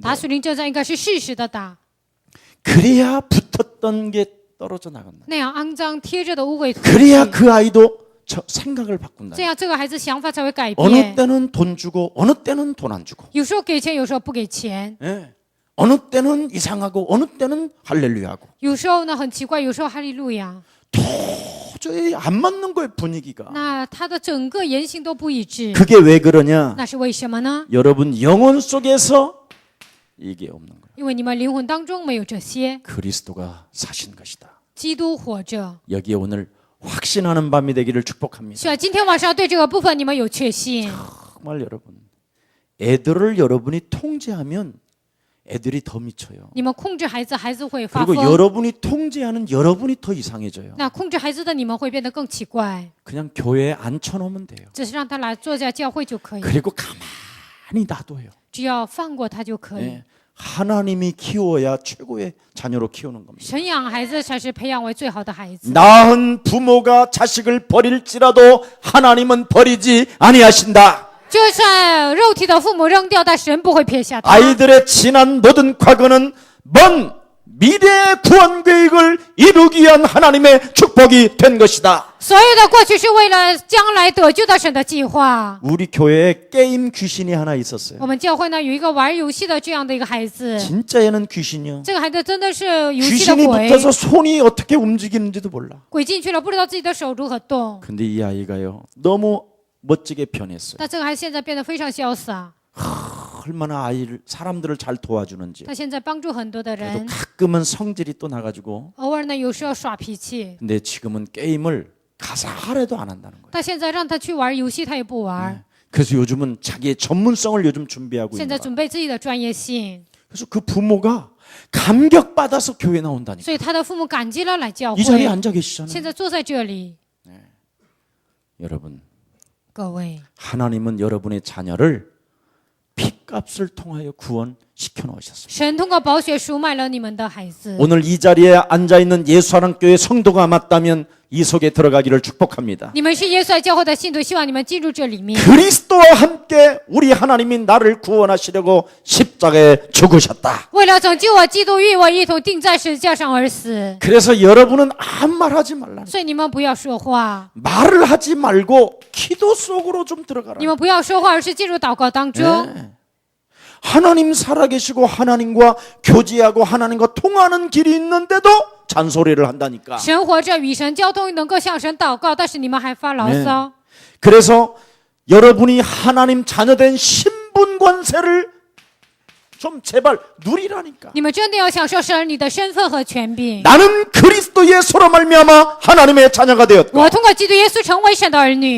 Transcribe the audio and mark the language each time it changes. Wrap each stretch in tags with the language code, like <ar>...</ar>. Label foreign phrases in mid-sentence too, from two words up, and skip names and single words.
<zh>打属灵征战应该是事实的打，</zh> <ko>그래야 붙었던 게 떨어져 나간다.</ko> <zh>那样肮脏贴着的污秽土</zh> <ko>그래야</ko> <zh>气，</zh> <ko>그 아이도 생각을 바꾼다.</ko> <zh>这样这个孩子想法才会改</zh> <ko>어느</ko> <zh>变。</zh> <ko>때는 돈 주고 어느 때는 돈 안 주고</ko> <zh>有时候给钱，有时候不给钱，</zh> <ko>예. 어느 때는 이상하고 어느 때는 할렐루야하고</ko> <zh>有时候呢很奇怪，有时候哈利路亚。</zh> <ko>도저히 안 맞는 거예요 분위기가.</ko> <zh>那他的整个言行都不一致，</zh> <ko>그게 왜 그러냐?</ko> <zh>那是为什么呢？</zh> <ko>여러분 영혼 속에서 이게 없는 거예요.</ko> <zh>因为你们灵魂当中没有这些，</zh> <ko>그리스도가 사신 것이다.</ko> <zh>基督活着。</zh> <ko>여기에 오늘 확신하는 밤이 되기를 축복합니다.</ko> <zh>希望今天晚上对这个部分你们有确信。</zh> <ko>정말 여러분, 애들을 여러분이 통제하면 애들이 더 미쳐요.</ko> <zh>你们控制孩子，孩子会发</zh> <ko>그리고</ko> <zh>疯；</zh> <ko>여러분이 통제하는 여러분이 더 이상해져요.</ko> <zh>那控制孩子的你们会变得更奇怪。</zh> <ko>그냥 교회에 앉혀놓으면 돼요.</ko> <zh>只是让他来坐在教会就可以，</zh> <ko>그리고 가만히 놔둬요.</ko> <zh>只要放过他就可以。</zh> <ko>네. 하나님이 키워야 최고의 자녀로 키우는 겁니다.</ko> <zh>神养孩子才是培养为最好的孩子。</zh> <ko>낳은 부모가 자식을 버릴지라도 하나님은 버리지 아니하신다.</ko> <zh>就算肉体的父母扔掉，但神不会撇下他。</zh> <ko>아이들의 지난 모든 과거는 먼 미래의 구원 계획을 이루기 위한 하나님의 축복이 된 것이다.</ko> <zh>所有的过去是为了将来得救的神的计划。</zh> <ko>우리 교회에 게임 귀신이 하나 있었어요.</ko> <zh>我们教会呢有一个玩游戏的这样的一个孩子，</zh> <ko>진짜 얘는 귀신이요.</ko> <zh>这个孩子真的是游戏的</zh> <ko>귀신이</ko> <zh>鬼，</zh> <ko>붙어서 손이 어떻게 움직이는지도 몰라.</ko> <zh>鬼进去了，不知道自己的手如何动。</zh> <ko>근데 이 아이가요 너무 멋지게 변했어요.</ko> <zh>但这个孩子现在变得非常潇洒，</zh> <ko>얼마나 아이를 사람들을 잘 도와주는지.</ko> <zh>他现在帮助很多的</zh> <ko>그래도</ko> <zh>人，</zh> <ko>가끔은 성질이 또 나가지고.</ko> <zh>偶尔呢有时候耍脾气。</zh> <ko>근데 지금은 게임을 가사 하래도 안 한다는 거예요.</ko> <zh>但现在让他去玩游戏，他也不玩。</zh> <ko>그래서 요즘은 자기의 전문성을 요즘 준비하고</ko> <zh>现</zh> <ko>있는</ko> <zh>在</zh> <ko>거예요.</ko> <zh>准备自己的专业性，</zh> <ko>그래서 그 부모가 감격받아서 교회 나온다니까.</ko> <zh>所以他的父母感激了来教</zh> <ko>이 자리에</ko> <zh>会。</zh> <ko>앉아</ko> <zh>现</zh> <ko>계시잖아요.</ko> <zh>在坐在这里，</zh> <ko>여러분,</ko> <zh>各位，</zh> <ko>하나님은 여러분의 자녀를 피값을 통하여 구원시켜 놓으셨습니다.</ko> <zh>神通过宝血赎买了你们的孩子。</zh> <ko>오늘 이 자리에 앉아 있는 예수하나교회 성도가 맞다면 이 속에 들어가기를 축복합니다.</ko> <zh>你们是耶稣爱教会的信徒，希望你们进入这里面。</zh> <ko>그리스도와 함께 우리 하나님이 나를 구원하시려고 십자가에 죽으셨다.</ko> <zh>为了拯救我，基督与我一同钉在十字架上而死。</zh> <ko>그래서 여러분은 아무 말 하지 말라.</ko> <zh>所以你们不要说话，</zh> <ko>말을 하지 말고 기도 속으로 좀 들어가라.</ko> <zh>你们不要说话，而是进入祷告当中。</zh> <ko>네. 하나님 살아계시고 하나님과 교제하고 하나님과 통하는 길이 있는데도 잔소리를 한다니까.</ko> <zh>神活着，与神交通，能够向神祷告，但是你们还发牢骚。</zh> <ko>그래서 여러분이 하나님 자녀된 신분 관세를 좀 제발 누리라니까.</ko> <zh>你们真的要享受神你的身份和权柄。</zh> <ko>나는 그리스도 예수로 말미암아 하나님의 자녀가 되었고</ko> <zh>我通过基督耶稣成为神的儿女，</zh>